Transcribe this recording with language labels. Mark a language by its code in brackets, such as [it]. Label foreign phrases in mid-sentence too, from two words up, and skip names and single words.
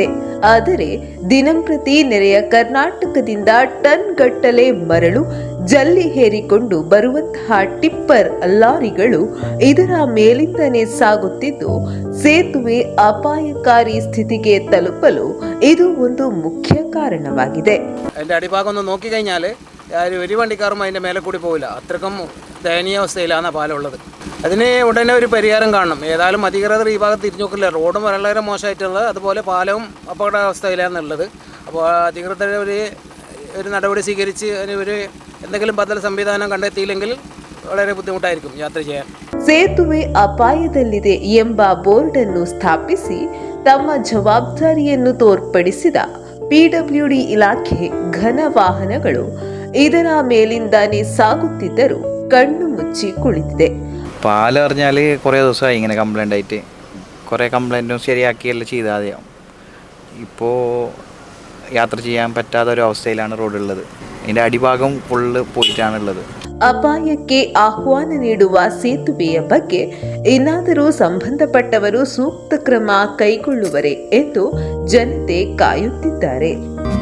[kn] ಆದರೆ ದಿನಂಪ್ರತಿ ನೆರೆಯ ಕರ್ನಾಟಕದಿಂದ ಟನ್ ಗಟ್ಟಲೆ ಮರಳು ಜಲ್ಲಿ ಹೇರಿಕೊಂಡು ಬರುವಂತಹ ಟಿಪ್ಪರ್ ಲಾರಿಗಳು ಇದರ ಮೇಲಿಂದನೇ ಸಾಗುತ್ತಿದ್ದು ಸೇತುವೆ ಅಪಾಯಕಾರಿ ಸ್ಥಿತಿಗೆ ತಲುಪಲು ಇದು ಒಂದು ಮುಖ್ಯ ಕಾರಣವಾಗಿದೆ. [ml] അതിൻ്റെ അടിഭാഗം ഒന്ന് നോക്കിക്കഴിഞ്ഞാൽ ഒരു വണ്ടിക്കാരും അതിൻ്റെ മേലെ കൂടി പോവില്ല. അത്രക്കും ദയനീയാവസ്ഥയിലാണ് പാലം ഉള്ളത്. അതിന് ഉടനെ ഒരു പരിഹാരം കാണണം. ഏതായാലും അധികൃതർ ഈ ഭാഗത്ത് തിരിഞ്ഞു നോക്കില്ല. റോഡും വളരെ മോശമായിട്ടുള്ളത്, അതുപോലെ പാലവും അപകടാവസ്ഥയിലാണുള്ളത്. അപ്പോൾ അധികൃതർ ഒരു നടപടി സ്വീകരിച്ച് അതിന് എന്തെങ്കിലും ബദൽ സംവിധാനം കണ്ടെത്തിയില്ലെങ്കിൽ വളരെ ബുദ്ധിമുട്ടായിരിക്കും യാത്ര ചെയ്യാൻ. [kn] ಸೇತುವೆ ಅಪಾಯದಲ್ಲಿದೆ ಎಂಬ ಬೋರ್ಡ್ ಅನ್ನು ಸ್ಥಾಪಿಸಿ ತಮ್ಮ ಜವಾಬ್ದಾರಿಯನ್ನು ತೋರ್ಪಡಿಸಿದ PWD ಇಲಾಖೆ ಘನ ವಾಹನಗಳು ಇದರ ಮೇಲಿಂದಾನೇ ಸಾಗುತ್ತಿದ್ದರೂ ಕಣ್ಣು ಮುಚ್ಚಿ ಕುಳಿತಿದೆ. [ml] പാലം അറിഞ്ഞാൽ കുറേ ദിവസമായി ഇങ്ങനെ കംപ്ലൈൻ്റ് ആയിട്ട്. കുറേ കംപ്ലൈൻറ്റും ശരിയാക്കിയെല്ലാം ചെയ്താൽ മതിയാവും. ഇപ്പോൾ യാത്ര ചെയ്യാൻ പറ്റാത്ത ഒരു അവസ്ഥയിലാണ് റോഡുള്ളത്. ഇതിൻ്റെ അടിഭാഗം ഫുള്ള് പോയിട്ടാണുള്ളത്. [kn] ಅಪಾಯಕ್ಕೆ ಆಹ್ವಾನ ನೀಡುವ ಸೇತುವೆಯ ಬಗ್ಗೆ ಇನ್ನಾದರೂ ಸಂಬಂಧಪಟ್ಟವರು ಸೂಕ್ತ ಕ್ರಮ ಕೈಗೊಳ್ಳುವರೆ ಎಂದು ಜನತೆ ಕಾಯುತ್ತಿದ್ದಾರೆ.